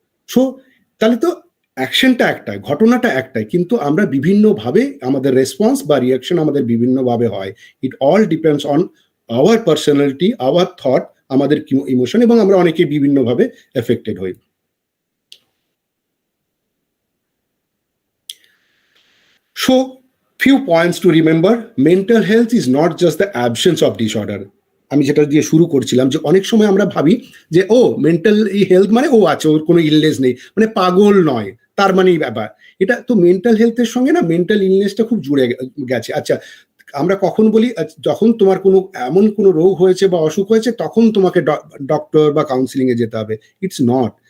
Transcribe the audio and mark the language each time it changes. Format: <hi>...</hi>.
<bn>So তাহলে তো অ্যাকশনটা একটাই, ঘটনাটা একটাই, কিন্তু আমরা বিভিন্নভাবে আমাদের রেসপন্স বা রিয়াকশন আমাদের বিভিন্নভাবে হয়।</bn> <en>it all depends on our personality, our thought,</en> <bn>আমাদের ইমোশন, এবং আমরা অনেকে বিভিন্নভাবে এফেক্টেড হই।</bn> <en>So few points to remember: mental health is not just the absence of disorder.</en> <bn>আমি যেটা দিয়ে শুরু করছিলাম, যে অনেক সময় আমরা ভাবি যে ও মেন্টাল হেলথ মানে ও আছে, ওর কোনো ইলনেস নেই, মানে পাগল নয়, তার মানেই ব্যাপার। এটা তো মেন্টাল হেলথের সঙ্গে না মেন্টাল ইলনেসটা খুব জুড়ে গেছে। আচ্ছা, আমরা কখন বলি যখন তোমার কোনো এমন কোনো রোগ হয়েছে বা অসুখ হয়েছে তখন তোমাকে ডক্টর বা কাউন্সিলিং এ যেতে হবে,</bn> <en>It's not.</en>